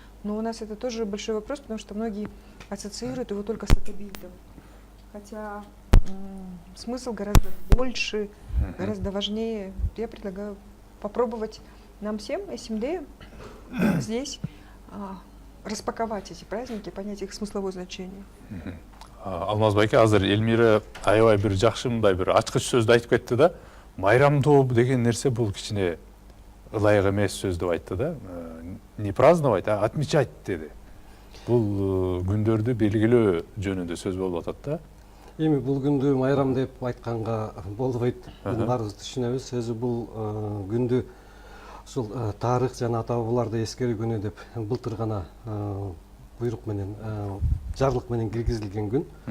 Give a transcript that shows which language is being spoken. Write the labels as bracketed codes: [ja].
[ru] Но у нас это тоже большой вопрос, потому что многие ассоциируют его только с атабилдом. Хотя смысл гораздо больше, гораздо важнее. Я предлагаю попробовать нам всем, СМД, здесь распаковать эти праздники, понять их смысловое значение. [ky] Алмаз байке, азыр Элмира аябай бир жакшы мындай бир ачкыч сөздү айтып кетти да. Майрамдоо деген нерсе бул кичине ылайык эмес сөз деп айтты да. [ru] Не праздновать, а отмечать [ky] деди. Бул күндөрдү белгилөө жөнүндө сөз болуп атат да. Эми бул күндү майрам деп айтканга болбойт. Биз баарыбыз түшүнөбүз. Өзү бул күндү ушул тарых жана ата-бабаларды эскерүү күнү деп былтыр гана буйрук менен, жарлык менен киргизилген күн.